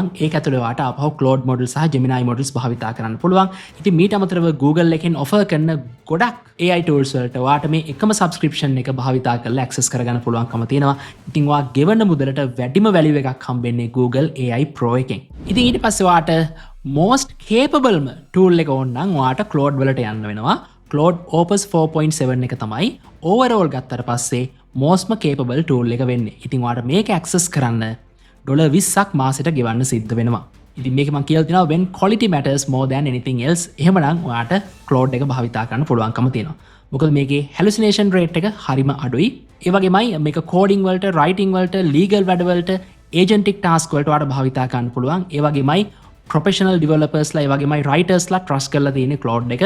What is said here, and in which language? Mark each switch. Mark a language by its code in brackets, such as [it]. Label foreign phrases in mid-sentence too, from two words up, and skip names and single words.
[si] ඒක ඇතුළේ ඔයාට අපහු Claude model සහ Gemini models භාවිතා කරන්න පුළුවන්. ඉතින් මීට අමතරව Google එකෙන් offer කරන ගොඩක් [en] AI tools [si] වලට ඔයාට මේ එකම subscription එක භාවිතා කරලා access කරගන්න පුළුවන්කම තියෙනවා. ඉතින් ඔයා ගෙවන මුදලට වැඩිම value එකක් හම්බෙන්නේ Google AI Pro එකෙන්. ඉතින් ඊට පස්සේ ඔයාට [en] most capable tool [si] එක ඕන නම් ඔයාට Claude වලට යන්න වෙනවා. Claude Opus 4.7 එක තමයි overall ගත්තට පස්සේ mostම [en] capable tool [si] එක වෙන්නේ. ඉතින් ඔයාට මේක access කරන්න $20ක් මාසෙට ගෙවන්න සිද්ධ වෙනවා. ඉතින් මේක මම කියලා දෙනවා [en] when quality matters more than anything else. [si] එහෙමනම් ඔයාට Claude එක භාවිතා කරන්න පුළුවන්කම තියෙනවා. මොකද මේකේ [en] hallucination rate [si] එක හරිම අඩුයි. ඒ වගේමයි මේක coding වලට, writing වලට, legal වැඩ වලට, [en] agentic task [si] වලට ඔයාට භාවිතා කරන්න පුළුවන්. ඒ වගේමයි [en] professional developers [si] ලා ඒ වගේමයි writers ලා trust කරලා තියෙන Claude එක.